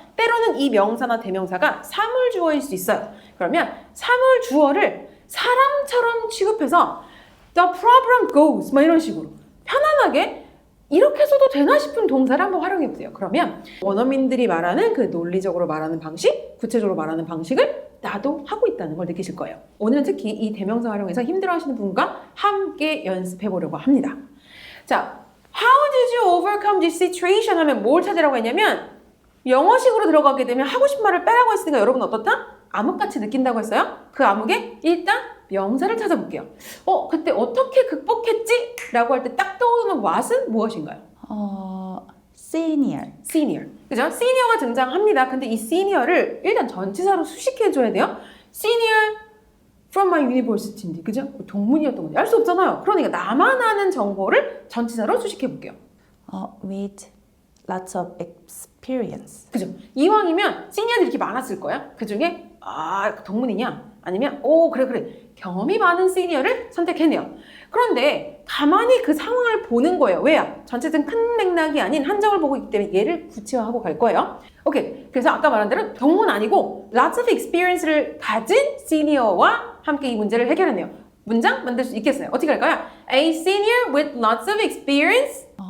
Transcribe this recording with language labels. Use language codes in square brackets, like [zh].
[ko] 때로는 이 명사나 대명사가 사물주어일 수 있어요. 그러면 사물주어를 사람처럼 취급해서 [en] the problem goes, [ko] 이런 식으로 편안하게 이렇게 써도 되나 싶은 동사를 한번 활용해보세요. 그러면 원어민들이 말하는 그 논리적으로 말하는 방식, 구체적으로 말하는 방식을 나도 하고 있다는 걸 느끼실 거예요. 오늘은 특히 이 대명사 활용해서 힘들어하시는 분과 함께 연습해보려고 합니다. [en] 자, How did you overcome this situation? [ko] 하면 뭘 찾으라고 했냐면 영어식으로 들어가게 되면 하고 싶은 말을 빼라고 했으니까 여러분 어떻다? 암흑같이 느낀다고 했어요? 그 암흑에 일단 명사를 찾아볼게요. 그때 어떻게 극복했지? 라고 할 때 딱 떠오르는 what은 무엇인가요? [en] senior. [ko] senior. 그죠? senior가 등장합니다. 근데 이 senior를 일단 전치사로 수식해줘야 돼요. [en] senior from my university인데, [ko] 그죠? 동문이었던 거지. 알 수 없잖아요. 그러니까 나만 아는 정보를 전치사로 수식해볼게요. [en] with lots of experience. [ko] 그죠? 이왕이면 시니어들이 이렇게 많았을 거야. 그 중에 동문이냐? 아니면 그래 경험이 많은 시니어를 선택했네요. 그런데 가만히 그 상황을 보는 거예요. 왜요? 전체적인 큰 맥락이 아닌 한 점을 보고 있기 때문에 얘를 구체화하고 갈 거예요. 오케이. 그래서 아까 말한 대로 동문 아니고 lots of experience를 가진 시니어와 함께 이 문제를 해결했네요. 문장 만들 수 있겠어요. 어떻게 할까요? [en] A senior with lots of experience